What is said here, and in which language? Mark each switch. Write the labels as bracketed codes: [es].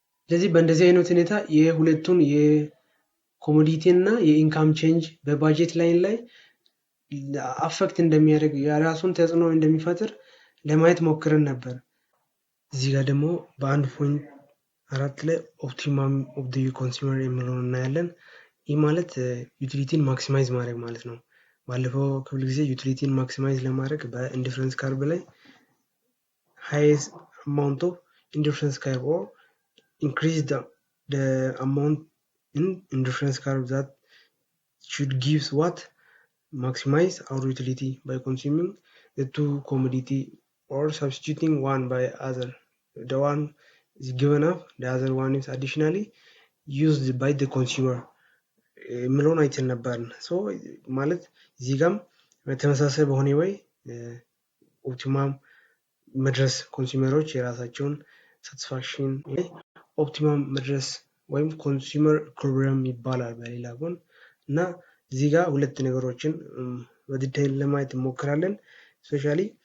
[am] ስለዚህ በእንደዚህ አይነት ሁኔታ የሁለቱን የኮሞዲቲ እና የኢንካም ቼንጅ በባጀት ላይን ላይ አፌክት እንደሚያደርግ የራሱን ተጽዕኖ እንደሚፈጥር ለማየት ሞክረን ነበር። እዚህ ጋር ደግሞ በ1.4 ላይ ኦፕቲመም ኦፍ ዘ ኮንሱመር የሚለውን እናያለን። ይህ ማለት ዩቲሊቲን ማክሲማይዝ ማድረግ ማለት ነው። ባለፈው ክፍል ጊዜ ዩቲሊቲን ማክሲማይዝ ለማድረግ በኢንዲፈረንስ ካርቭ ላይ [en] highest amount of indifference curve or increase the amount in indifference curve that should gives what maximize our utility by consuming the two commodity or substituting one by other. The one is given up, the other one is additionally used by the consumer. [am] ምለውን አይተን ነበር። ሶ ማለት እዚህ ጋም በተመሳሳይ በሆነ ወይ ኦፕቲማም መድረስ ኮንሱመሮች የራሳቸውን ሳቲስፋክሽን ኦፕቲማም መድረስ ወይም ኮንሱመር ኢኩሊብሪየም ይባላል በሌላ ጎን እና እዚህ ጋር ሁለት ነገሮችን በዲቴይል ለማየት እንሞክራለን። ስፔሻሊ